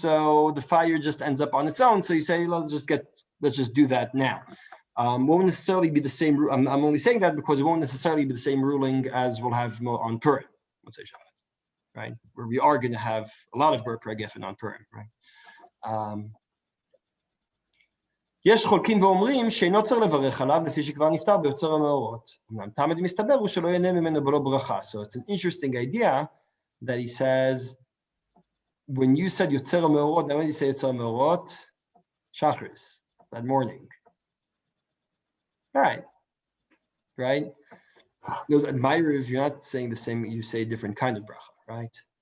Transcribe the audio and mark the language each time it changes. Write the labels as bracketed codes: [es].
[en] So the fire just ends up on its own. So you say, let's just do that now. Won't necessarily be the same. I'm only saying that because it won't necessarily be the same ruling as we'll have on Purim, let's say Shabbat, right? Where we are going to have a lot of Ber Geffen on Purim, right? [he] יש חולקים ואומרים שאינו צריך לברך עליו לפי שכבר נפטר ביוצר המאורות. אמנם תמיד מסתבר הוא שלא ייהנה ממנו בלא ברכה. [en] So it's an interesting idea that he says, when you said יוצר המאורות, now when you say יוצר המאורות, Shachris, that morning. All right. Right? Those admirers, you're not saying the same, you say a different kind of bracha, right?